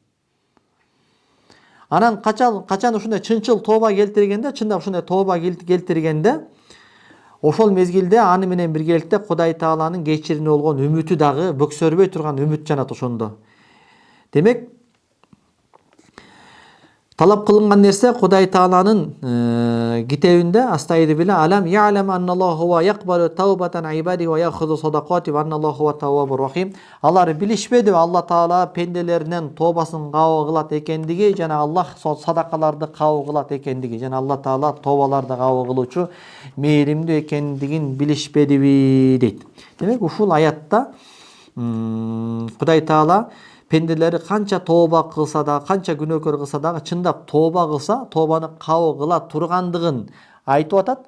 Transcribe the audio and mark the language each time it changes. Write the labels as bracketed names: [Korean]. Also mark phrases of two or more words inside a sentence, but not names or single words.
[Kyrgyz] Анан качан ушундай чынчыл тооба келтиргенде, ошол мезгилде аны менен биргеликте Кудай Тааланын кечиримине болгон үмүтү дагы бөксөрбөй турган үмүт жанат ошондо. Демек, талап кылынган нерсе Кудай Тааланын китебинде астайды биле [Arabic] ألم يعلم أن الله ويقبل توبة عباده ويأخذ صدقات وأن الله والتواب الرحيم. [Kyrgyz] Алар билишпедиби Алла Таала пенделеринен тообасын кабыл кылат экендиги жана Аллах садакаларды кабыл кылат экендиги жана Алла Таала тообаларды кабыл кылуучу мээримдүү экендигин билишпедиби дейт. Демек, ушул аятта Кудай Таала пенделери канча тооба кылса да, канча күнөөкөр кылса дагы, чындап тооба кылса, тообаны кабыл кыла тургандыгын айтып атат.